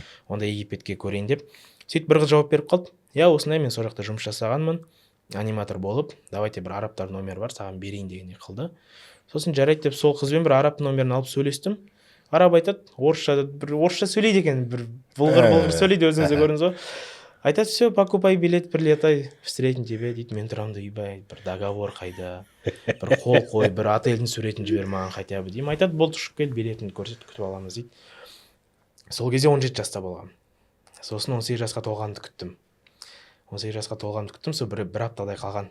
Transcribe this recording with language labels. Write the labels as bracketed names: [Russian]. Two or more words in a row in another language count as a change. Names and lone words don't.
[Kazakh] Онда Египетке көрейін деп. Сөйтіп бір қыз жауап беріп қалды. Я, осындай мен сол жақта жұмыс жасағанмын, аниматор болып, давайте бір арабтар номер бар, саған берейін дегендей қылды. Сосын жарайды деп сол қызбен бір араб номерін алып сөйлестім. Араб айтады, орысша сөйлейді екен, бір бұлғыр сөйлейді, өзіңізде көрдіңіз ғой. Айтады, [Russian] все, покупай билет, прилетай, встретим тебя дейді. [Kazakh] Мен тұрамды, үйбай, бір договор қайда, бір қол қой, бір отельдің суретін жібер маған [Russian] хотя бы [Kazakh] деймін. Айтады, болды, ұшып кел, билетін көрсет, күтіп аламыз дейді. Сол кезде 17 жаста болғам. Сосын 18 жасқа толғанды күттім. 18 жасқа толғанды күттім, сол бір аптадай қалған.